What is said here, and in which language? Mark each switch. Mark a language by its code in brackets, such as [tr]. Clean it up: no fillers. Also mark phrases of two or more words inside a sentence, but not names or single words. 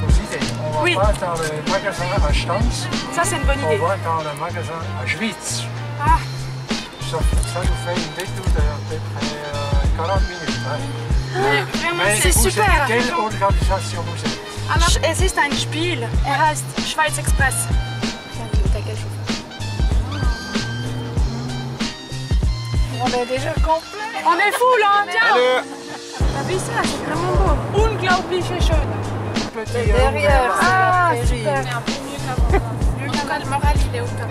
[fr] Oui. On va dans le magasin à Stans. Ça, c'est une bonne idée. On va dans le magasin à Schwyz. Ah. Ça nous fait une détour d'à peu près 40 minutes. Hein. Mais vraiment, Mais c'est vous super. êtes quelle organisation vous êtes? Alors, [de] es ist ein Spiel. Heißt Schweiz Express. [fr] On est déjà complet. On est full, hein, tiens. Allez. T'as vu ça? C'est vraiment beau. [de] Unglaublich schön. [fr] Derrière, Ah, c'est super. un peu mieux qu'avant. Le moral, il est au top.